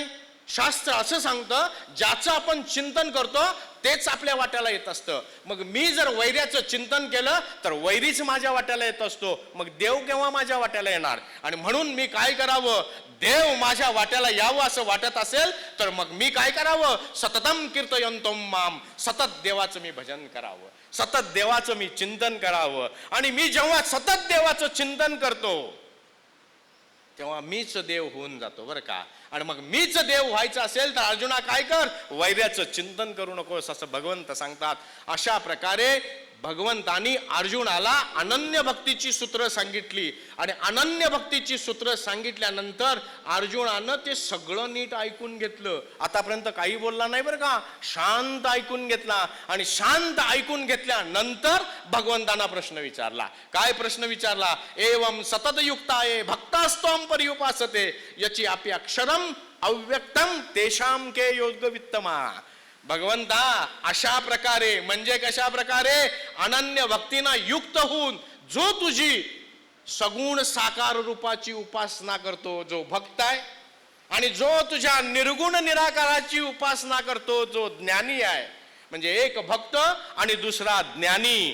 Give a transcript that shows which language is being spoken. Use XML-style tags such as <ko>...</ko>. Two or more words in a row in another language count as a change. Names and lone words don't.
<mr>शास्त्र असं सांगतं, ज्याचं आपण चिंतन करतो तेच आपल्या वाट्याला येत असतं. मग मी जर वैर्याचं चिंतन केलं तर वैरीच माझ्या वाट्याला येत असतो. मग देव केव्हा माझ्या वाट्याला येणार? आणि म्हणून मी काय करावं? देव माझ्या वाट्याला यावं असं वाटत असेल तर मग मी काय करावं?</mr> <sa>सततम कीर्तयन्तम माम.</sa> <mr>सतत देवाचं मी भजन करावं, सतत देवाचं मी चिंतन करावं. आणि मी जेव्हा सतत देवाचं चिंतन करतो तेव्हा मीच देव होऊन जातो बरं का. आणि मग मीच देव व्हायचं असेल तर अर्जुना काय कर, वैर्याचं चिंतन करू नकोस असं भगवंत सांगतात. अशा प्रकारे भगवंतानी अर्जुनाला अनन्य भक्तीची सूत्र सांगितली आणि अनन्य भक्तीची सूत्र सांगितल्यानंतर अर्जुनानं ते सगळं नीट ऐकून घेतलं. आतापर्यंत काही बोलला नाही बरं का, शांत ऐकून घेतला आणि शांत ऐकून घेतल्यानंतर भगवंतांना प्रश्न विचारला. काय प्रश्न विचारला?</mr> <sa>एवं सततयुक्ताये भक्तास्त्वं पर्युपासते याची आपी अक्षरम अव्यक्तम तेषां के योगवित्तमा.</sa> <mr>भगवंता अशा प्रकारे म्हणजे कशा प्रकारे, अनन्य भक्तीनं युक्त होऊन जो तुझी सगुण साकार रूपाची उपासना करतो जो भक्त आहे आणि जो तुझ्या निर्गुण निराकाराची उपासना करतो जो ज्ञानी आहे, म्हणजे एक भक्त आणि दुसरा ज्ञानी.</mr>